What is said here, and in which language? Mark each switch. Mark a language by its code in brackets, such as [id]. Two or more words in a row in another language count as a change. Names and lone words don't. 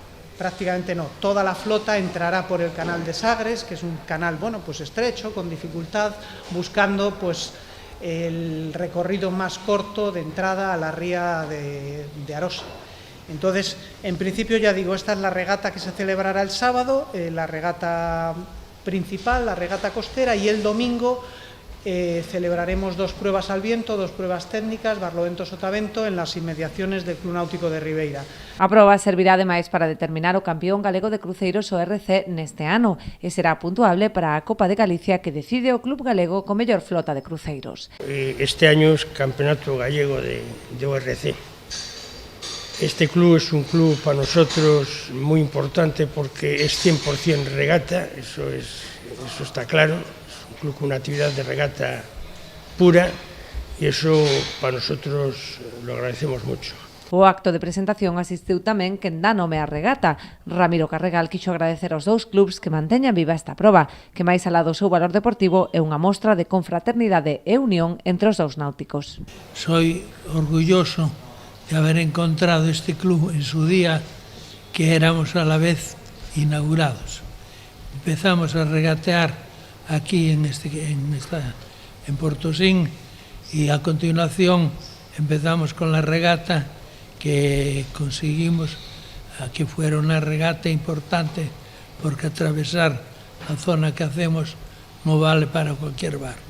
[es] toda la flota entrará por el canal de Sagres, que es un canal, bueno, pues estrecho, con dificultad, buscando pues el recorrido más corto de entrada a la ría de Arosa. Entonces, en principio, ya digo, esta es la regata que se celebrará el sábado, la regata principal, la regata costera, y el domingo celebraremos dos pruebas al viento, dos pruebas técnicas, Barlovento-Sotavento, en las inmediaciones del Club Náutico de Ribeira. [gl] A proba servirá ademais para determinar o campeón galego de cruceiros ORC neste ano e será puntuable para a Copa de Galicia que decide o club galego con mellor flota de cruceiros. [es] Este año es Campeonato Gallego de ORC. Este club es un club para nosotros muy importante porque es 100% regata, eso está claro, es un club con una actividad de regata pura y eso para nosotros lo agradecemos mucho. [gl] O acto de presentación asistiu tamén quen dá nome á regata. Ramiro Carregal quixo agradecer aos dous clubs que manteñan viva esta proba, que máis alá do seu valor deportivo é unha mostra de confraternidade e unión entre os dous náuticos. [es] Soy orgulloso de haber encontrado este club en su día, que éramos a la vez inaugurados. Empezamos a regatear aquí en Portosín y a continuación empezamos con la regata que conseguimos que fuera una regata importante, porque atravesar la zona que hacemos no vale para cualquier barco.